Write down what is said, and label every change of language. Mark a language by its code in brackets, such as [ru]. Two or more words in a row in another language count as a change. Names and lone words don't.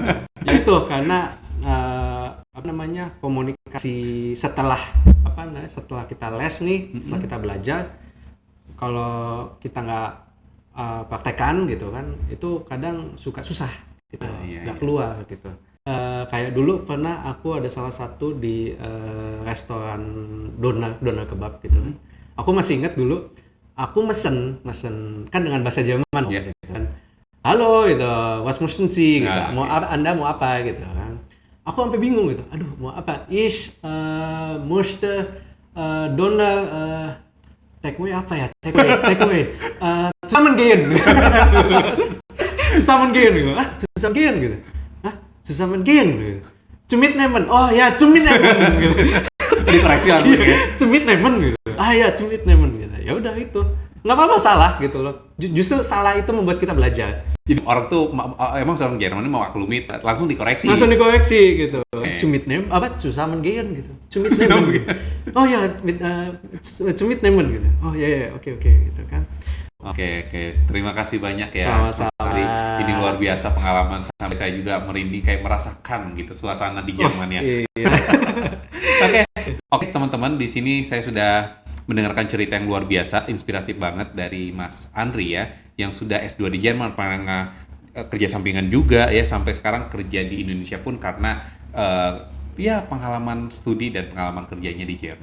[id] Ya itu karena komunikasi setelah kita les nih, setelah kita belajar, kalau kita nggak praktekan gitu kan, itu kadang suka susah gitu, nggak keluar gitu. Kayak dulu pernah aku ada salah satu di restoran doner kebab gitu. Aku masih ingat dulu, aku mesen kan dengan bahasa Jerman gitu kan. Halo gitu, [de] was möchten Sie [id] gitu. Anda mau apa gitu kan. Aku sampai bingung gitu. Aduh, mau apa? [de] Ich möchte Doner [en] take away [id] apa ya? [de] Take away. Zusammen gehen. Zusammen gehen gitu. Zusammen gehen gitu. Zusammen gehen gitu. Zum Mitnehmen. [id] Oh ya, [de] zum Mitnehmen [id] gitu. Dikoreksi lagi ya. [de] Zum Mitnehmen [id] gitu. Ya, [de] zum Mitnehmen [id] gitu. Ya udah itu. Nggak apa-apa salah gitu loh. Justru salah itu membuat kita belajar. Jadi orang tuh emang seorang Jerman ini mau maklumi langsung dikoreksi gitu. [de] Zum Mitnehmen zusammen gehen gitu. Zum Mitnehmen. [id] Oh ya, [de] zum Mitnehmen [id] gitu. Oh ya, oke gitu kan. Oke. Terima kasih banyak ya. Sama-sama. Ini luar biasa pengalaman, sampai saya juga merinding kayak merasakan gitu suasana di Jerman ya. Iya. Oke, teman-teman, di sini saya sudah mendengarkan cerita yang luar biasa, inspiratif banget dari Mas Andri ya, yang sudah S2 di Jerman, pernah kerja sampingan juga ya, sampai sekarang kerja di Indonesia pun karena pengalaman studi dan pengalaman kerjanya di Jerman.